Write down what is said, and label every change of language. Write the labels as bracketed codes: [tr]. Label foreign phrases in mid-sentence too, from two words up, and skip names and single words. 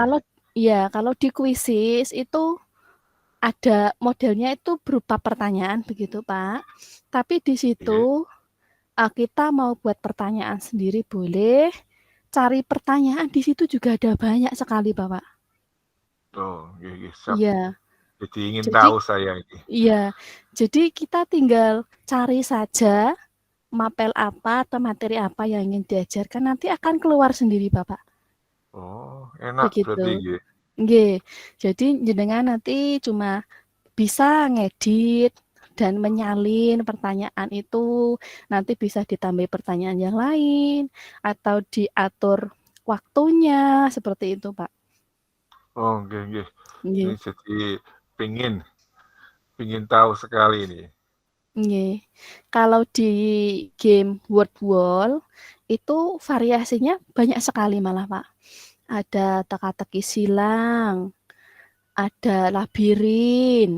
[id] Kalau di kuisis itu ada modelnya itu berupa pertanyaan begitu, Pak. Tapi di Nggih. situ kita mau buat pertanyaan sendiri boleh. Cari pertanyaan di situ juga ada banyak sekali, Bapak. [jv] Oh, nggih, nggih. [id] Siap. Iya. Jadi ingin Jadi tahu saya ini. iya. Jadi kita tinggal cari saja mapel apa atau materi apa yang ingin diajarkan nanti akan keluar sendiri, Bapak. Oh, enak berarti Begitu. nggih. Nggih. Jadi jenengan nanti cuma bisa ngedit dan menyalin pertanyaan itu, nanti bisa ditambah pertanyaan yang lain atau diatur waktunya, seperti itu, Pak. [jv] Oh, nggih, nggih. [id] Ini Nggih. jadi pingin tahu sekali ini. Nggih. Kalau di game Word Wall itu variasinya banyak sekali malah, Pak. Ada teka-teki silang, ada labirin,